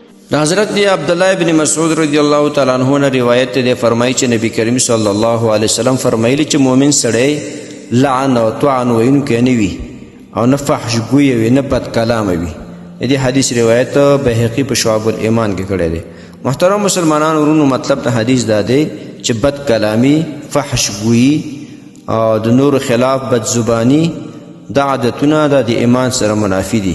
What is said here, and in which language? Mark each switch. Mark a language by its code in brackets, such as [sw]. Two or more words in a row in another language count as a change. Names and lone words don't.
[ps] حضرت عبداللہ ابن مسعود [ar] رضی اللہ تعالیٰ عنہ [ps] نے روایت دے فرمائی چې نبی کریم [ar] صلی الله علیه وسلم [ps] فرمایلی چې مؤمن سړی لعن او طعن ویونکی نه وي او نه فحش ګوی وي نه بد کلامه وي. دې حدیث روایت بهقی په شعب الایمان کې کړی دی. محترم مسلمانان ورونو، مطلب د حدیث دا دی چې بد کلامی، فحش ګویی او د نور خلاف بد زبانی دا عادتونه د ایمان سره منافی دي.